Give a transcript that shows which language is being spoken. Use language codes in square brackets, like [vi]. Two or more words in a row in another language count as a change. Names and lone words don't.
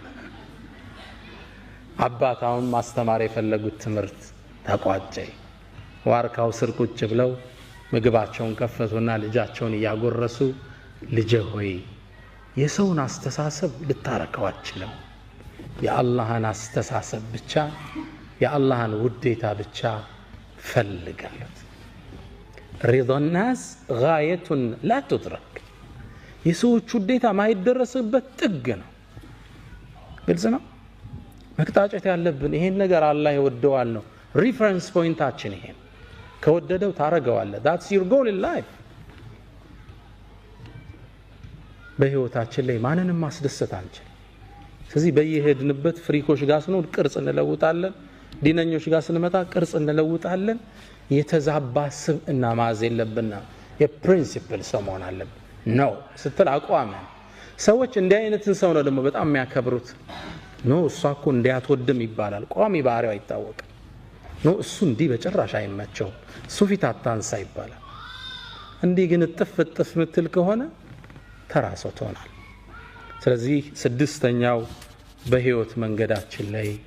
[am] አባታውን ማስተማር የፈለጉት ትምህርት ተቋጨ ዋርካው ስር ቁጭ ብለው ምግባቸውን ከፈቱና ልጃቸውን ያጎረሱ ልጄ ሆይ የሰውን አስተሳሰብ ልታረከው አትችልም የአላህን አስተሳሰብ ብቻ የአላህን ውዴታ ብቻ ፈልጋለት [ar] رضا الناس غاية لا تدرك [am] የሰዎች ውዴታ ማይደረስበት ጥግ ነው ግልጽ ነው መቅጣጨት ያለብን ይሄን ነገር አላህ ይወደዋል ነው [en] reference point [am] ይሄን ከወደደው ታረጋዋለህ [en] that's your goal in life [am] በህይወታችን ላይ ማንንም ማስደሰት አንችል ስለዚህ በየሄድንበት ፍሪኮች ጋር ስንሆን ቅርጽ እንለውጣለን ዲነኞች ጋር ስንመጣ ቅርጽ እንለውጣለን የተዛባ ስብዕና ማዝ የለብንና የፕሪንሲፕል ሰው መሆን አለብን ነው ስትል አቋም ሰዎች እንዲህ አይነትን ሰው ነው ደግሞ በጣም የሚያከብሩት ነው እሷ እኮ እንዲያትወድም ይባላል ቋሚ ባህሪው አይታወቅም ነው እሱ እንዲህ በጭራሽ አይመቸው እሱ ፊት አታንሳ ይባላል እንዲህ ግን ጥፍጥፍ ምትል ከሆነ ተራሶ ትሆናል ስለዚህ ስድስተኛው በህይወት መንገዳችን ላይ